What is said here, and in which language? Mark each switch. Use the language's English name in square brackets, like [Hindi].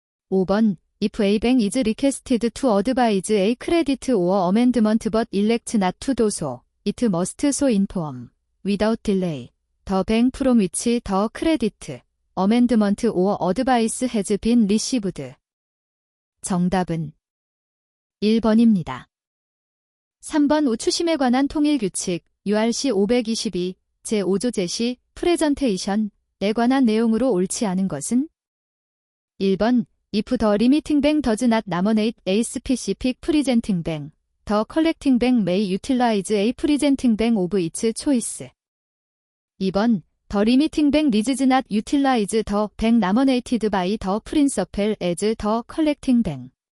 [English] 5번 If a bank is requested to advise a credit or amendment but elects not to do so, it must so inform, without delay, the bank from which the credit, amendment or advice has been received. [Korean] 정답은 1번입니다. 3번 우추심에 관한 통일규칙 URC 522 제5조 제시 프레젠테이션에 관한 내용으로 옳지 않은 것은? [English] 1번 If the limiting bank does not nominate a specific presenting bank, the collecting bank may utilize a presenting bank of its choice. 2번 The limiting bank does not utilize the bank nominated by the principal as the collecting bank.